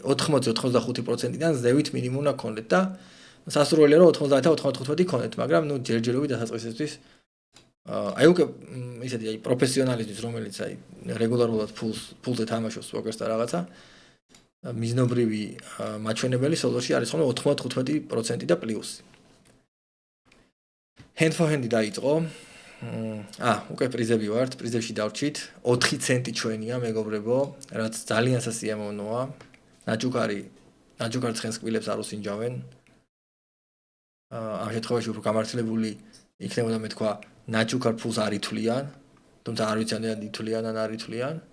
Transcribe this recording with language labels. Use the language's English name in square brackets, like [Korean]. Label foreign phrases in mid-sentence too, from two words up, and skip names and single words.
[Georgian] 80-85%-დან ზევით მინიმუმ უნდა გქონდეთ და სასურველია რომ 90 და 95 გქონდეთ, მაგრამ ნუ ჯერჯერობით დასაწყისისთვის აი უკვე ისეთი აი პროფესიონალისთვის, რომელიც აი რეგულარულად ფულზე თამაშობს პოკერს და რაღაცა, მიზნობრივი მაჩვენებელი სოლოში არის ხოლმე 95% და პლუსი. [English] Hand for hand [Georgian] დაიწყო. უკვე პრიზები ვართ, პრიზებში დავრჩით. 4 ცენტი ჩვენია, მეგობრებო, რაც ძალიან სასიამოვნოა. ნაჯუქარ ცხენს კბილებს არ უსინჯავენ. ამ შემთხვევაში უფრო გამართლებული იქნებოდა მე თქვა, ნაჯუქარ ფულს არ ითვლიან, თუმცა არ ვიცი ან ითვლიან ან არ ითვლიან.